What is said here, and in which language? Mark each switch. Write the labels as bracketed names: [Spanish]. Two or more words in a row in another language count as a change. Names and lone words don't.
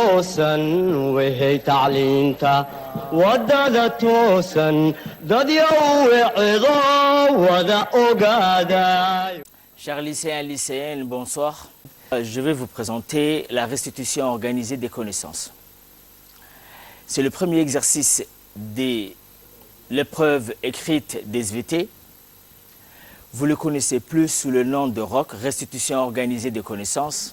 [French] توسن وهي تعلينتا ودادا توسن داديا وعظا ودا أوغادا. Chers lycéens et lycéennes, bonsoir. Je vais vous présenter la restitution organisée des connaissances. C'est le premier exercice de l'épreuve écrite des SVT. Vous le connaissez plus sous le nom de ROC, restitution organisée des connaissances.